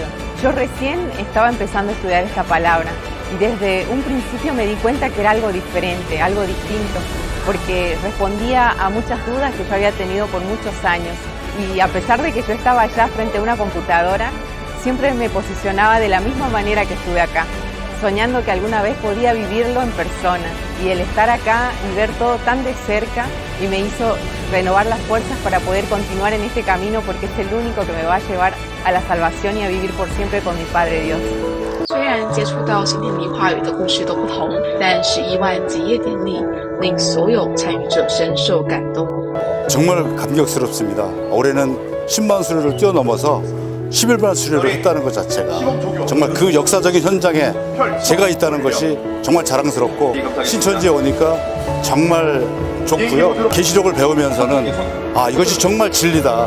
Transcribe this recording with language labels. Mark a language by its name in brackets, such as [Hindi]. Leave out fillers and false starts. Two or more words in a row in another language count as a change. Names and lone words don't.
[Spanish] Yo recién estaba empezando a estudiar esta palabra y desde un principio me di cuenta que era algo diferente, algo distinto, porque respondía a muchas dudas que yo había tenido por muchos años Y a pesar de que yo estaba allá frente a una computadora, siempre me posicionaba de la misma manera que estuve acá, soñando que alguna vez podía vivirlo en persona. Y el estar acá y ver todo tan de cerca y me hizo renovar las fuerzas para poder continuar en este camino, porque es el único que me va a llevar a la salvación y a vivir por siempre con mi Padre Dios. [Chinese] 虽然接触到新天地话语的故事都不同，但11万结业典礼令所有参与者深受感动。 [Korean] 정말 감격스럽습니다. 올해는 10만 수료를 뛰어넘어서 11만 수료를 했다는 것 자체가 정말 그 역사적인 현장에 제가 있다는 것이 정말 자랑스럽고, 신천지에 오니까 정말 좋고요. 계시록을 배우면서는 이것이 정말 진리다.